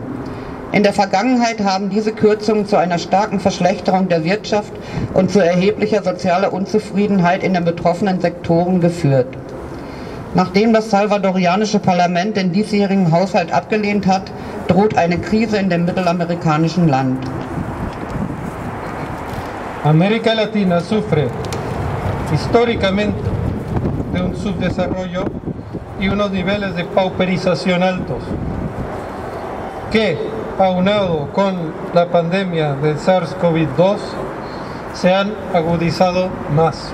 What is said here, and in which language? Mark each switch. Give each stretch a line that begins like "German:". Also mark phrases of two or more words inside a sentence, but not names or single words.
German: In der Vergangenheit haben diese Kürzungen zu einer starken Verschlechterung der Wirtschaft und zu erheblicher sozialer Unzufriedenheit in den betroffenen Sektoren geführt. Nachdem das salvadorianische Parlament den diesjährigen Haushalt abgelehnt hat, droht eine Krise in dem mittelamerikanischen Land.
Spanish: América Latina sufre históricamente de un subdesarrollo y unos niveles de pauperización altos que, aunado con la pandemia del SARS-CoV-2, se han agudizado más.